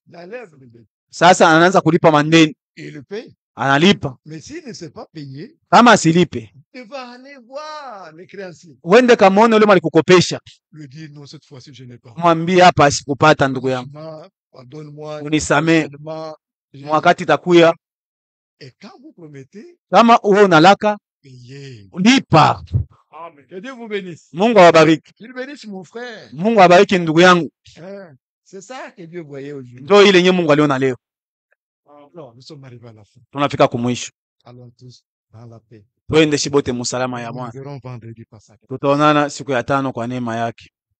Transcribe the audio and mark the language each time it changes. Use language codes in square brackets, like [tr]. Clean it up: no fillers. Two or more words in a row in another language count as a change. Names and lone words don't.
[fr] Il enlève les dettes. [sw] Sasa anaanza kulipa mandeni, [fr] Et il le paye. [sw] analipa. [fr] Mais s'il ne s'est pas payé, [sw] Kama asilipe, [fr] il va aller voir les créanciers. [sw] wende kamone ule malikukopesha, [fr] Lui dire, non, cette fois-ci, je n'ai pas. [sw] mwambie hapa asikupata ndugu yangu, [fr] Pardonne-moi. [sw] unisamee, [fr] Seulement, [sw] wakati itakuya. [fr] Et quand vous promettez, [sw] Kama uwe unalaka, [fr] payez. [sw] lipa. [fr] Que Dieu vous bénisse. [sw] Mungu awabariki, [fr] Il bénisse mon frère. [sw] Mungu awabariki ndugu yangu. [fr] Hein? C'est ça que Dieu voyait aujourd'hui. [sw] Ndio ile yenye Mungu aliona leo. [fr] Non, nous sommes arrivés à la fin. [sw] Tunafika kumwisho, [fr] Allons tous dans la paix. [sw] twende shibote musalama ya [fr] Nous [sw] Bwana. [fr] verrons vendredi Pâques. [sw] Tutaonana siku ya 5 kwa neema yake.